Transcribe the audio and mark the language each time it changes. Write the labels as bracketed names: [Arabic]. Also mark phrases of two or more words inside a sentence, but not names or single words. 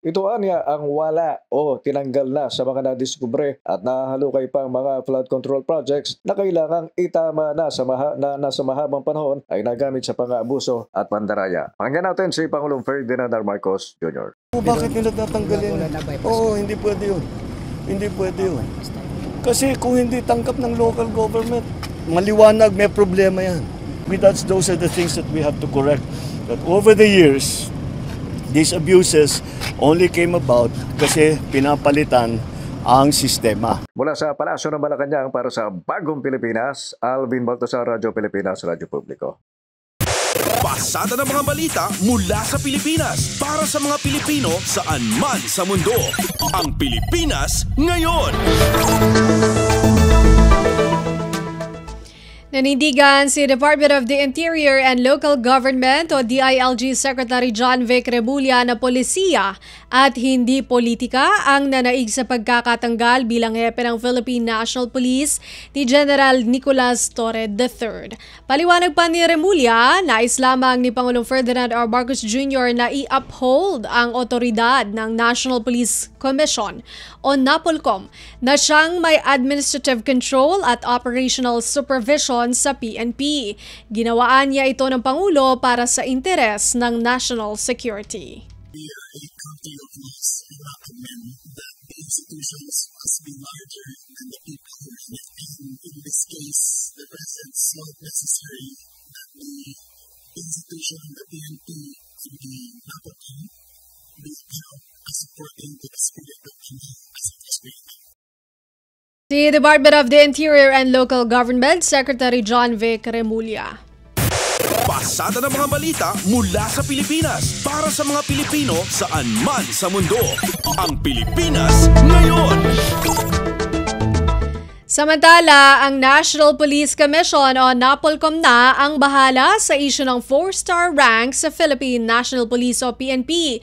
[Filipino] Ito aniya ang wala o tinanggal na sa mga nadiskubre at nahalukay pang mga flood control projects na kailangang itama na sa nasa mahabang panahon ay nagamit sa pang-aabuso at pandaraya. Pakinggan natin si Pangulong Ferdinand R. Marcos Jr. Bakit nila tatanggalin? Oo, hindi pwede yun. Hindi pwede yun. Kasi kung hindi tangkap ng local government, maliwanag may problema yan. [English] Those are the things that we have to correct. But over the years, these abuses only came about [Filipino] kasi pinapalitan ang sistema. Mula sa Palasyo ng Malacanang para sa Bagong Pilipinas, Alvin Baltasar, Radyo Pilipinas, Radyo Publiko. Pasada ng mga balita mula sa Pilipinas para sa mga Pilipino saan man sa mundo. Ang Pilipinas ngayon. Nanindigan si Department of the Interior and Local Government o DILG Secretary John Vic Rebulla na polisiya at hindi politika ang nanaig sa pagkakatanggal bilang hepe ng Philippine National Police ni General Nicolas Torre III. Paliwanag pa ni Remulla, nais lamang ni Pangulong Ferdinand R. Marcos Jr. na i-uphold ang otoridad ng National Police Commission o NAPOLCOM na siyang may [English] administrative control [Filipino] at [English] operational supervision [Filipino] sa PNP. Ginawaan niya ito ng Pangulo para sa interes ng [English] national security. We are a country of laws. We recommend that the institutions must be larger than the people who run it. And in this case, the President felt necessary that the institution, the PNP, to the napatang with help and supporting the spirit of China as it was created. [Filipino] Si Department of the Interior and Local Government Secretary John Vic Remulla. Pasada ng mga balita mula sa Pilipinas para sa mga Pilipino saan man sa mundo. Ang Pilipinas Ngayon. Samantala, ang National Police Commission o NAPOLCOM na ang bahala sa issue ng 4-star rank sa Philippine National Police o PNP.